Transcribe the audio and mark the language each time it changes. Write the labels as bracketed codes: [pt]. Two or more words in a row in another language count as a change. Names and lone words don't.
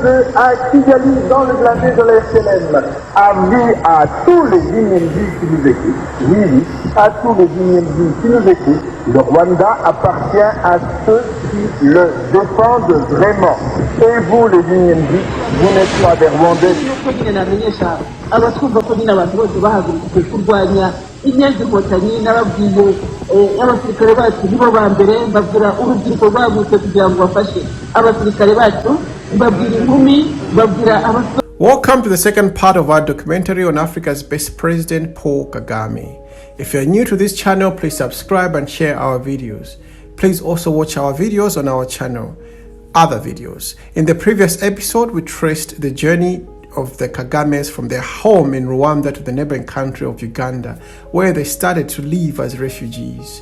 [fr] 22 à Kigali, dans le blindé de la SNM. Avis à tous les Guinéens qui nous écoutent. Oui, à tous les Guinéens qui nous écoutent. Le Rwanda appartient à ceux qui le défendent vraiment. Et vous, les Guinéens, vous n'êtes pas des Rwandais. [rw] inyenzi inkotanyi n'ababwiye abasirikare bacu nibo ba mbere mbabwira urubyiruko rwagutse kugira ngo bafashe abasirikare bacu mbabwira inkumi mbabwira abasore. [en] Welcome to the second part of our documentary on Africa's best president, Paul Kagame. If you're new to this channel, please subscribe and share our videos. Please also watch our videos on our channel, other videos. In the previous episode, we traced the journey of the Kagames from their home in Rwanda to the neighboring country of Uganda, where they started to live as refugees.